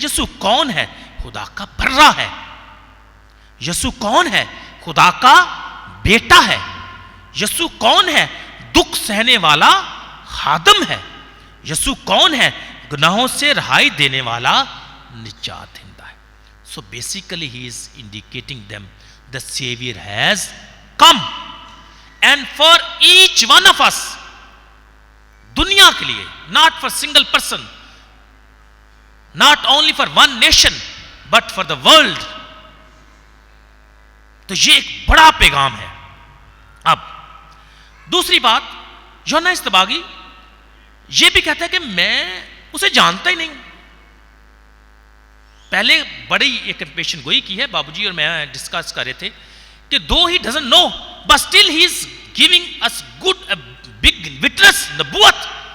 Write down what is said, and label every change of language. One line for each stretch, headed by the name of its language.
Urdu: یسوع کون ہے؟ خدا کا برہ ہے. یسوع کون ہے؟ خدا کا بیٹا ہے. یسوع کون ہے؟ دکھ سہنے والا خادم ہے. یسوع کون ہے؟ گناہوں سے رہائی دینے والا نجات دہندہ ہے.
English: So basically he is indicating them the Savior has come, and for each one of us, دنیا کے لیے, not for single person, not only for one nation, but for the world.
Urdu: تو یہ ایک بڑا پیغام ہے. اب دوسری بات, یوحنا اصطباغی یہ بھی کہتا ہے کہ میں اسے جانتا ہی نہیں. پہلے بڑی ایک پیشن گوئی کی ہے, بابو جی اور میں ڈسکس کر رہے تھے کہ though he doesn't know, but still he is giving us good, a big witness, نبوت.